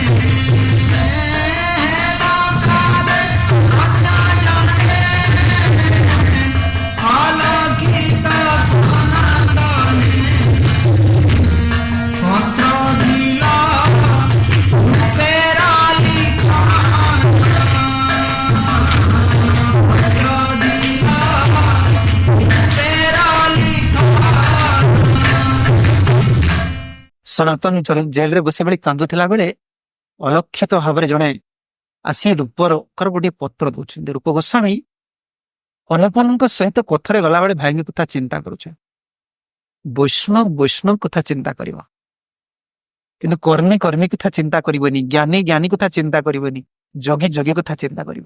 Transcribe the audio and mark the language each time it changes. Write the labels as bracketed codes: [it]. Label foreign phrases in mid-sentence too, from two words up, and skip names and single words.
[bn] হেন কালে জনে অলক্ষিত সনাতনে। পত্র দিল রূপেরা লিখন, পত্র দিল রূপেরা লিখন। [or] ସନାତନ ଜେଲରେ ବସି ବେଳେ କାନ୍ଦୁଥିଲା ବେଳେ ଅଲକ୍ଷିତ ଭାବରେ ଜଣେ ଆସି ରୂପର ଗୋଟିଏ ପତ୍ର ଦଉଛନ୍ତି। ରୂପ ଗୋସ୍ୱାମୀ ଅନୁପନଙ୍କ ସହିତ ପଥରେ ଗଲାବେଳେ ଭାଇଙ୍କ କଥା ଚିନ୍ତା କରୁছে। ବୈଷ୍ଣବ କଥା ଚିନ୍ତା କରିବ, କିନ୍ତୁ କର୍ମୀ କଥା ଚିନ୍ତା କରିବନି, ଜ୍ଞାନୀ କଥା ଚିନ୍ତା କରିବନି, ଯୋଗୀ କଥା ଚିନ୍ତା କରିବ।